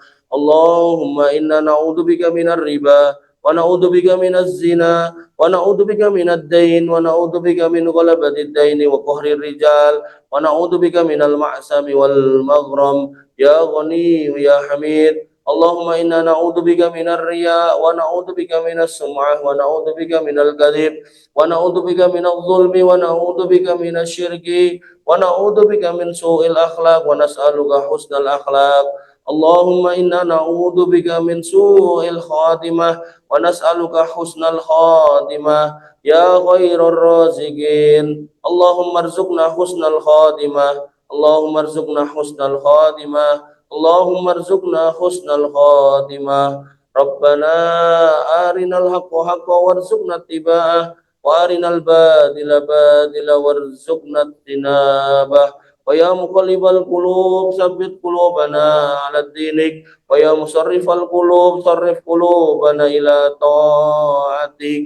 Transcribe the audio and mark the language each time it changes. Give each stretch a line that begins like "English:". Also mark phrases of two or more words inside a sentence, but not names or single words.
Arabic: اللهم إنا نعوذ بك من الربا ونعوذ بك من الزنا ونعوذ بك من الدين ونعوذ بك من غلبة الدين وقهر الرجال ونعوذ بك من المأثم والمغرم يا غني يا حميد. اللهم إنا نعوذ بك من الرياء ونعوذ بك من السمعة ونعوذ بك من الكذب ونعوذ بك من الظلم ونعوذ بك من الشرك ونعوذ بك من سوء الأخلاق ونسألك حسن الأخلاق. اللهم إنا نعوذ بك من سوء الخاتمة ونسألك حسن الخاتمة يا خير الرازقين. اللهم ارزقنا حسن الخاتمة اللهم ارزقنا حسن الخاتمة. اللهم ارزقنا حسن الخاتمة. ربنا أرنا الحق حقا وارزقنا اتباعه وأرنا الباطل باطلا وارزقنا اجتنابه. ويا مقلب القلوب ثبت قلوبنا على دينك ويا مصرف القلوب صرف قلوبنا إلى طاعتك.